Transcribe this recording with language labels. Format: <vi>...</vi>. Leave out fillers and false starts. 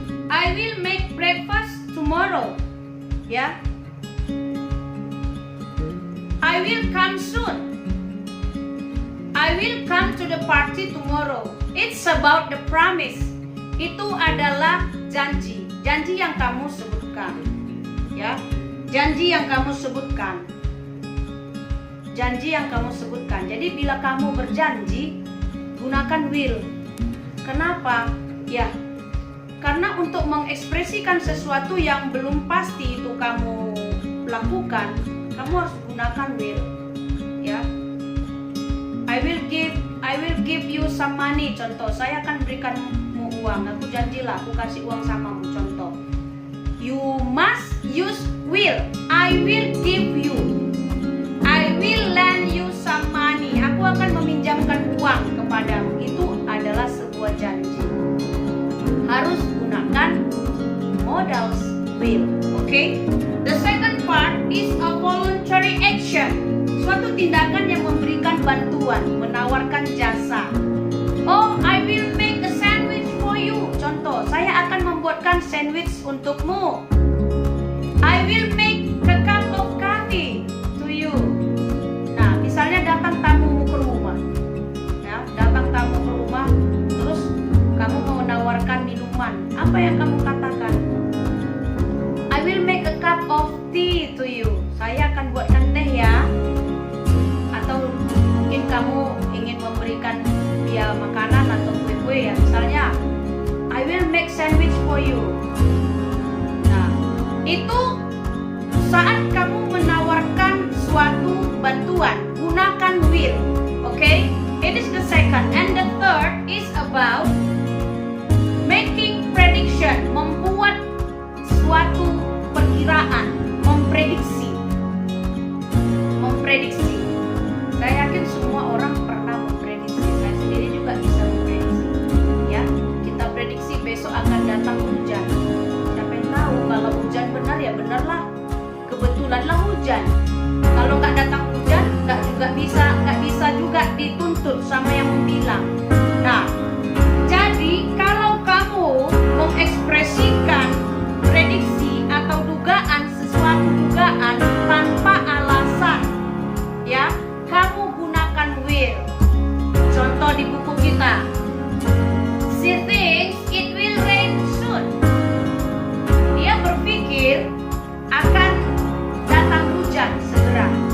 <en>I will make breakfast tomorrow. Ya. I will come soon. I will come to the party tomorrow. It's about the promise.</en> <id>Itu adalah janji. Janji yang kamu sebutkan. Ya. Janji yang kamu sebutkan. Janji yang kamu sebutkan. Jadi bila kamu berjanji, gunakan will. Kenapa? Ya. Karena untuk mengekspresikan sesuatu yang belum pasti itu kamu lakukan, kamu harus gunakan will. Ya.</id> <en>I will give you some money.</en> <id>Contoh, saya akan berikanmu uang. Aku janjilah, aku kasih uang samamu.</id> <en>Contoh, you must use will. I will give you. I will lend you some money.</en> <id>Aku akan meminjamkan uang kepadamu. Itu adalah sebuah janji. Harus gunakan modals will. Okay?</id> <en>The second part is a voluntary action.</en> <id>Suatu tindakan yang memberikan bantuan, menawarkan jasa.</id> <en>Oh, I will make a sandwich for you.</en> <id>Contoh, saya akan membuatkan sandwich untukmu.</id> <en>I will make a cup of coffee to you.</en> <id>Nah, misalnya datang tamumu ke rumah. Ya, datang tamu ke rumah, terus kamu mau menawarkan minuman. Apa yang kamu katakan?</id> <en>I will make a cup of tea to you.</en> <id>Saya akan buatkan teh ya. Atau mungkin kamu ingin memberikan dia makanan atau kue-kue ya.</id> <en>Misalnya, I will make sandwich for you.</en> <id>Nah, itu saat kamu menawarkan suatu bantuan, gunakan will.</id> <en>Okay? It is the second. And the third is about making prediction,</en> <id>membuat suatu perkiraan, memprediksi. Memprediksi. Saya yakin semua orang pernah memprediksi. Saya sendiri juga bisa memprediksi. Ya, kita prediksi besok akan datang hujan. Siapa yang tahu kalau hujan benar ya benarlah. Kebetulanlah hujan. Kalau nggak datang hujan, nggak bisa juga dituntut sama yang bilang. Nah, jadi kalau kamu mengekspresikan prediksi atau dugaan, sesuatu dugaan tanpa alasan, ya, kamu gunakan will. Contoh di buku kita,</id> <en>she thinks it will rain soon.</en> <id>Dia berpikir akan datang hujan segera.</id>